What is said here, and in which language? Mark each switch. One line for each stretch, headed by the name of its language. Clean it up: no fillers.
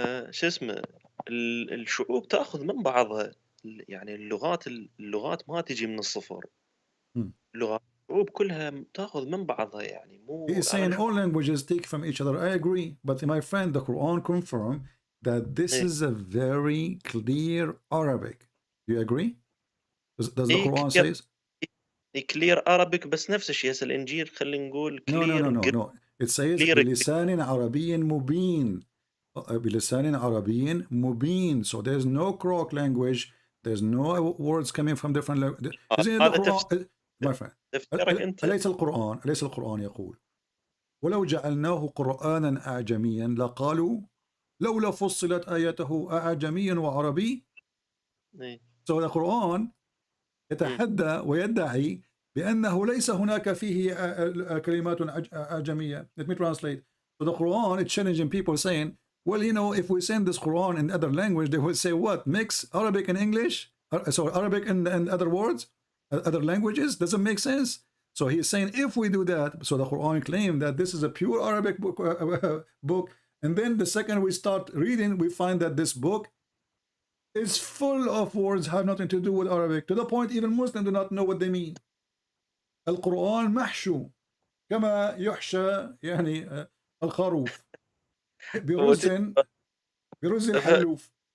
Arabic: شو اسمه، الشعوب تاخذ من بعضها. يعني اللغات ما تجي من الصفر. لغات الشعوب كلها تاخذ من بعضها، يعني مو
English: He is saying all languages take from each other. I agree, but my friend, the Quran confirms that this is a very clear Arabic. Do you agree? Does the Quran says? Clear Arabic،
Arabic: بس نفس الشيء هسه الانجيل خلينا نقول
English: No. It says
Arabic: بلسان عربي مبين. بلسان عربي مبين.
English: So there's no crock language. There's no words coming from different languages. Isn't the Quran, my friend?
Arabic: أليس القرآن يقول: ولو جعلناه قرآنا أعجميا لقالوا لولا فصلت آياته أعجمي وعربي.
English: So the Quran
Arabic: يتحدى ويدعي بأنه ليس هناك فيه كلمات أعجمية.
English: Let me translate. So the Quran is challenging people saying, well, you know, if we send this Quran in other language, they will say what? Mix Arabic and English? Sorry, Arabic and other words? Other languages? Doesn't make sense. So he's saying if we do that, so the Quran claimed that this is a pure Arabic book, and then the second we start reading, we find that this book is full of words have nothing to do with Arabic, to the point even Muslims do not know what they mean.
Arabic: القرآن محشو كما يحشى يعني الخروف برز الحلوف.